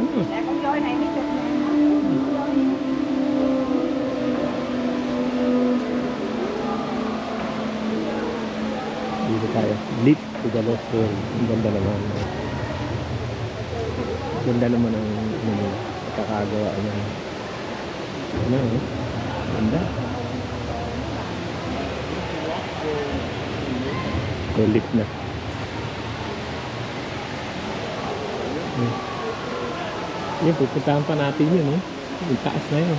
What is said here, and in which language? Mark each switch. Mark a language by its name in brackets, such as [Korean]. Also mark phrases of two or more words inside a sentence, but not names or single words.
[Vietnamese] Dạ con voi này mấy chục ngàn. [Filipino] Dito tayo. [English] Leap to the Lost World. [Filipino] Ang ganda naman. Ganda naman ang pagkakagawa niya. Ano? Ganda. So, lift na. Yun, pupuntahan pa natin yun, yung taas na yun.